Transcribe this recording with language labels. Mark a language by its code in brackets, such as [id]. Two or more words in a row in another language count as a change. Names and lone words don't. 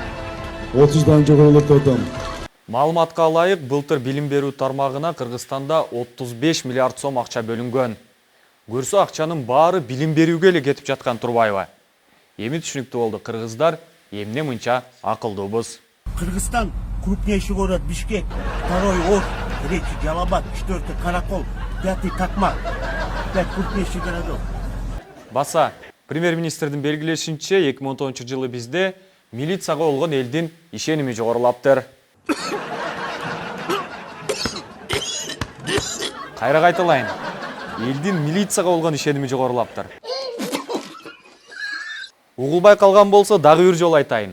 [ky] 30дан жогорулап атам. Маалыматка ылайык, былтыр билим берүү тармагына Кыргызстанда 35 миллиард сом акча бөлүнгөн. Көрсө акчанын баары билим берүүгө эле кетип жаткан турбайбы? Эми түшүнүктүү болду, кыргыздар эмне мынча акылдуубуз. [ru] Кыргызстан крупнейший город Бишкек, второй Ош, третий Жалабат, четвертый Каракол, пятый Такмак, 5 крупнейших городов. [ky] Баса, премьер-министрдин белгилешинче 2010-жылы бизде милицияга болгон элдин ишеними жогорулаптыр. Кайра кайталайын. Элдин милицияга болгон ишеними жогорулаптыр. Угулбай калган болсо дагы бир жолу айтайын.